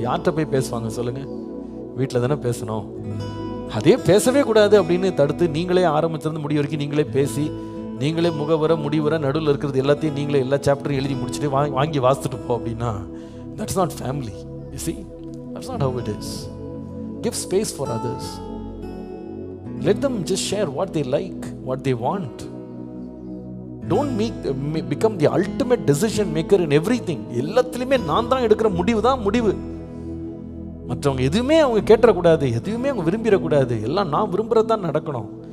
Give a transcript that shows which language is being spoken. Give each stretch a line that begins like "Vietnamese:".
Tamil: யார்கிட்ட போய் பேசுவாங்க சொல்லுங்கள்? வீட்டில் தானே பேசணும். அதே பேசவே கூடாது அப்படின்னு தடுத்து நீங்களே ஆரம்பிச்சிருந்து முடிவு வரைக்கும் நீங்களே பேசி, நீங்களே முகவர முடிவுற நடுவில் இருக்கிறது எல்லாத்தையும் நீங்களே எல்லா சாப்டரும் எழுதி முடிச்சுட்டு வாங்கி வாசித்துட்டு போ அப்படின்னா
English: That's not family. You see, that's not how it is. Give space for others. Let them just share what they like, what they want. Don't become the ultimate decision maker in everything.
Tamil: எல்லாத்துலேயுமே நான் தான் எடுக்கிற முடிவு தான் முடிவு. மற்றவங்க எதுவுமே அவங்க கேட்டக்கூடாது, எதுவுமே அவங்க விரும்பிடக்கூடாது, எல்லாம் நான் விரும்புகிறது தான் நடக்கணும்.